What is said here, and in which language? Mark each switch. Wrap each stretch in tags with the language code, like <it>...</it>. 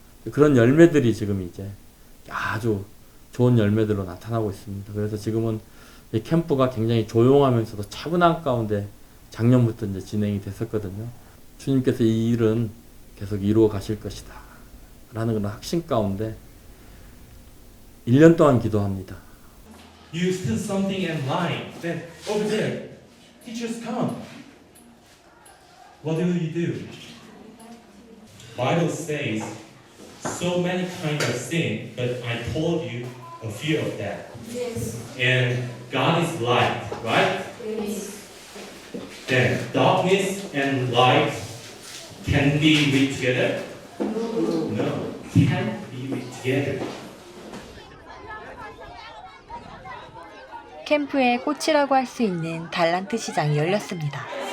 <ko>그런 열매들이 지금 이제 아주 좋은 열매들로 나타나고 있습니다. 그래서 지금은 이 캠프가 굉장히 조용하면서도 차분한 가운데 작년부터 이제 진행이 됐었거든요. 주님께서 이 일은 계속 이루어 가실 것이다 라는 그런 확신 가운데 1년 동안 기도합니다.</ko> <en>You stood something in line. Then over there, teachers come. What do you do? Bible says so many kinds of sin, but I told you a few of that. Yes. And God is light, right? Yes. Then darkness and light can be with together? No, can't be with together.</en> <ko>캠프의 꽃이라고 할 수 있는 달란트 시장이 열렸습니다.</ko>